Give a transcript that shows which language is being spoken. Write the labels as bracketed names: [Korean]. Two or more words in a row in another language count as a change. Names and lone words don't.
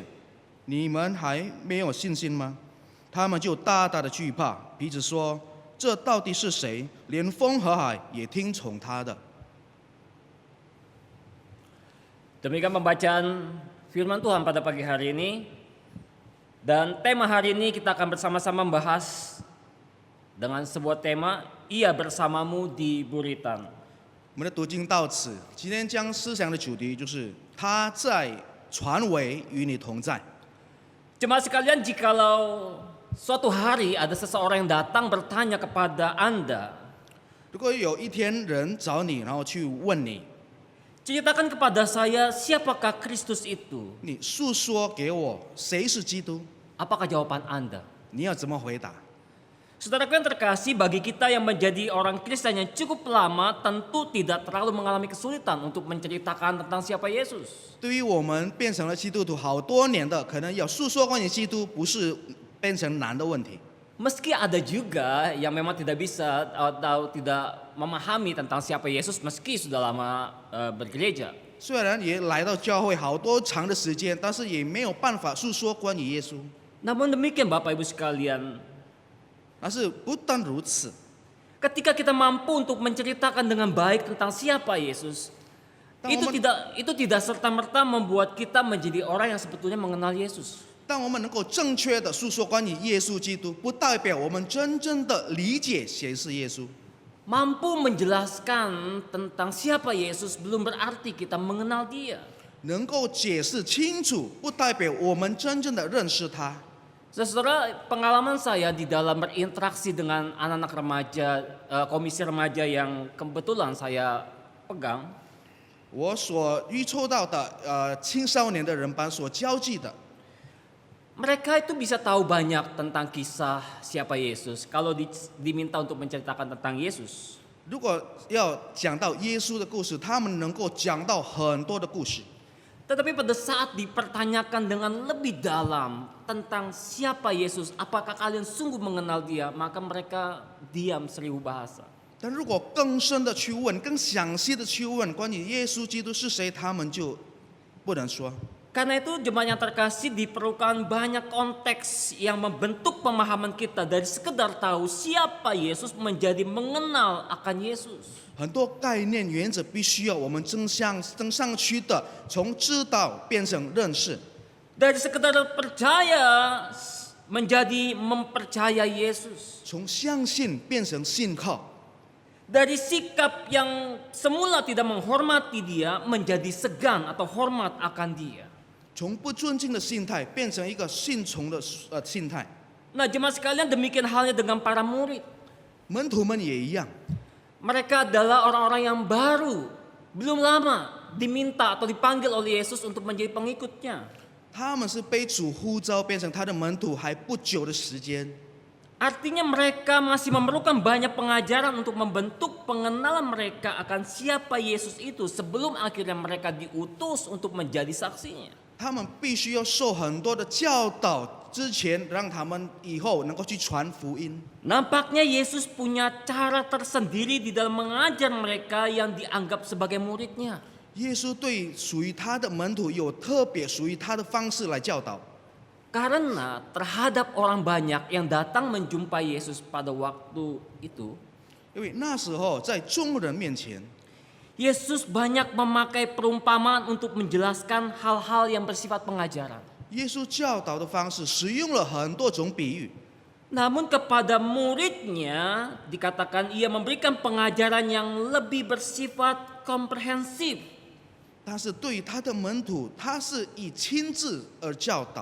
[Chinese] 你们还没有信心吗？” 他们就大大的惧怕，彼此说：“这到底是谁？连风和海也听从他的。” [Indonesian] Demikian pembacaan firman Tuhan pada pagi hari ini. Dan tema hari ini kita akan bersama-sama membahas dengan sebuah tema, Ia bersamamu di Buritan. [Chinese] 我们的读经到此，今天将思想的主题就是他在船尾与你同在。 [Indonesian] Jemaat sekalian, jikalau suatu hari ada seseorang yang datang bertanya kepada Anda, [Chinese] 如果有一天人找你，然后去问你， [Indonesian] ceritakan kepada saya siapakah Kristus itu, [Chinese] 你诉说给我谁是基督， [Indonesian] apakah jawaban Anda? [Chinese] 你要怎么回答？ [Indonesian] Saudaraku yang terkasih, bagi kita yang menjadi orang Kristen yang cukup lama, tentu tidak terlalu mengalami kesulitan untuk menceritakan tentang siapa Yesus. [Chinese] 对于我们变成了基督徒好多年的，可能要诉说关于基督，不是变成难的问题。 [Indonesian] Meski ada juga yang memang tidak bisa atau tidak memahami tentang siapa Yesus meski sudah lama bergereja. [Chinese] 虽然也来到教会好多长的时间，但是也没有办法诉说关于耶稣。 [Indonesian] Namun demikian Bapak Ibu sekalian, [Chinese] 但是不但如此， [Indonesian] ketika kita mampu untuk menceritakan dengan baik tentang siapa Yesus, itu tidak serta-merta membuat kita menjadi orang yang sebetulnya mengenal Yesus. [Chinese] 当我们能够正确的诉说关于耶稣基督，不代表我们真正的理解谁是耶稣。 [Indonesian] Mampu menjelaskan tentang siapa Yesus belum berarti kita mengenal Dia. [Chinese] 能够解释清楚，不代表我们真正的认识他。 [Indonesian] Saudara, pengalaman saya di dalam berinteraksi dengan anak-anak remaja, komisi remaja yang kebetulan saya pegang, [Chinese] 我所预抽到的青少年的人班所交际的， [Indonesian] mereka itu bisa tahu banyak tentang kisah siapa Yesus kalau diminta untuk menceritakan tentang Yesus. [Chinese] 如果要讲到耶稣的故事，他们能够讲到很多的故事。 [Indonesian] Tetapi pada saat dipertanyakan dengan lebih dalam tentang siapa Yesus, apakah kalian sungguh mengenal Dia, maka mereka diam 1000 bahasa. [Chinese] 但如果更深的去问，更详细的去问关于耶稣基督是谁，他们就不能说。 [Indonesian] Karena itu jemaat yang terkasih diperlukan banyak konteks yang membentuk pemahaman kita dari sekedar tahu siapa Yesus menjadi mengenal akan Yesus. [Chinese] 很多概念原则必须要我们增上去的，从知道变成认识。 [Indonesian] Dari sekedar percaya menjadi mempercayai Yesus. [Chinese] 从相信变成信靠， [Indonesian] Dari sikap yang semula tidak menghormati dia menjadi segan atau hormat akan dia. [Chinese] 从不尊敬的心态变成一个信从的心态。 [Indonesian] Nah, jemaat sekalian, demikian halnya dengan para murid. [Chinese] 门徒们也一样， [Indonesian] Mereka adalah orang-orang yang baru, belum lama diminta atau dipanggil oleh Yesus untuk menjadi pengikutnya. [Chinese] 他们是被主呼召变成他的门徒还不久的时间。 [Indonesian] Artinya mereka masih memerlukan banyak pengajaran untuk membentuk pengenalan mereka akan siapa Yesus itu sebelum akhirnya mereka diutus untuk menjadi saksinya. [Chinese] 他们必须要受很多的教导，之前让他们以后能够去传福音。 [Indonesian] Nampaknya Yesus punya cara tersendiri di dalam mengajar mereka yang dianggap sebagai muridnya. [Chinese] 耶稣对属于他的门徒有特别属于他的方式来教导， [Indonesian] Karena terhadap orang banyak yang datang menjumpai Yesus pada waktu itu, [Chinese] 因为那时候在众人面前， [Indonesian] Yesus banyak memakai perumpamaan untuk menjelaskan hal-hal yang bersifat pengajaran. [Chinese] 耶稣教导的方式使用了很多种比喻， [Indonesian] Namun kepada muridnya dikatakan ia memberikan pengajaran yang lebih bersifat komprehensif. [Chinese] 但是对于他的门徒，他是以亲自而教导。